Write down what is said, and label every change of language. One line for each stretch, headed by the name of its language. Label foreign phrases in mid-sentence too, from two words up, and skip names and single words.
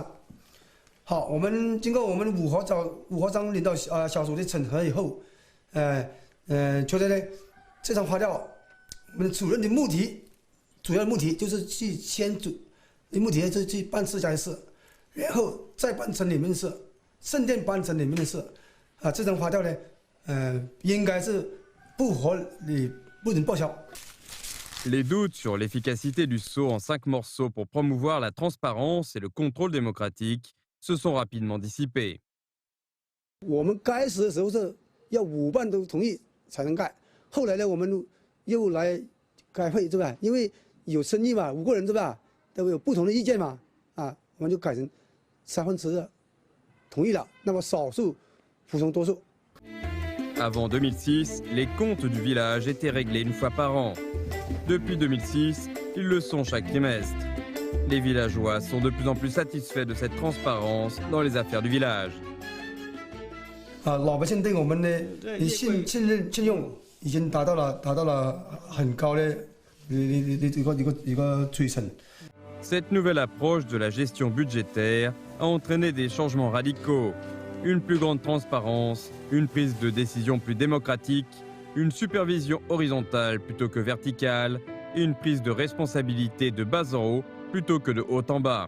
Chinese: 好，我们经过我们五合章领导小组的审核以后，觉得呢，这张发票，我们的主任的主要目的就是去去办自家的事，然后再办村里面的事，圣殿办村里面的事，这张发票呢，应该是不合理，不能报销。
French: Les doutes sur l'efficacité du sceau en 5 morceaux pour promouvoir la transparence et le contrôle démocratique se sont rapidement dissipés.
Chinese: 我们开始的时候是要5办都同意才能盖，后来呢，我们又来开会，对吧？因为有争议嘛，5个人对吧？都有不同的意见嘛，我们就改成2/3同意了，那么少数服从多数。
French: Avant 2006, les comptes du village étaient réglés une fois par an. Depuis 2006, ils le sont chaque trimestre. Les villageois sont de plus en plus satisfaits de cette transparence dans les affaires du village.
Chinese: 老百姓对我们的信用已经达到了很高的一个水准。
French: Cette nouvelle approche de la gestion budgétaire a entraîné des changements radicaux. Une plus grande transparence, une prise de décision plus démocratique, une supervision horizontale plutôt que verticale et une prise de responsabilité de bas en haut plutôt que de haut en bas.